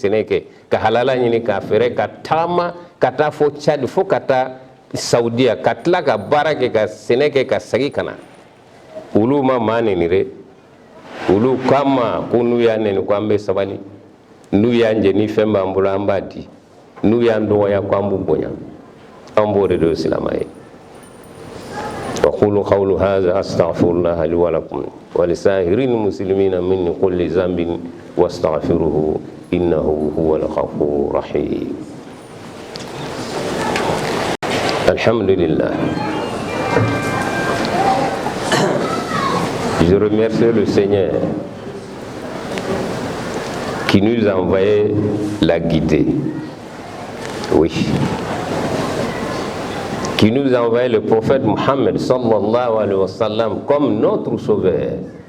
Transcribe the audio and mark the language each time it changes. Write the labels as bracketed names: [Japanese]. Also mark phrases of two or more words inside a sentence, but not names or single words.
[Bambara] sɛnɛ kɛ ka halala ɲini k'a feere ka taama ka taa fɔ Tchad fo ka taa Saudiya ka tila ka baara kɛ ka sɛnɛ kɛ ka segin ka na olu ma maa nɛni dɛ olu k'an ma ko n'u y'a nɛni ko an bɛ sabali n'u y'an jɛ ni fɛn b'an bolo an b'a di n'u y'an dɔgɔya ko an b'u bonya an b'o de don silamɛ ye [Arabic] أقول قول هذا أستغفر الله لي ولكم ولسائر المسلمين من كل ذنب واستغفروه إنه هو الغفور الرحيم الحمد لله. [French] Je remercie le Seigneur qui nous a envoyé la guidée. Oui. Qui nous a envoyé le prophète Mohammed [Arabic] صلى الله عليه وسلم [French] comme notre sauveur.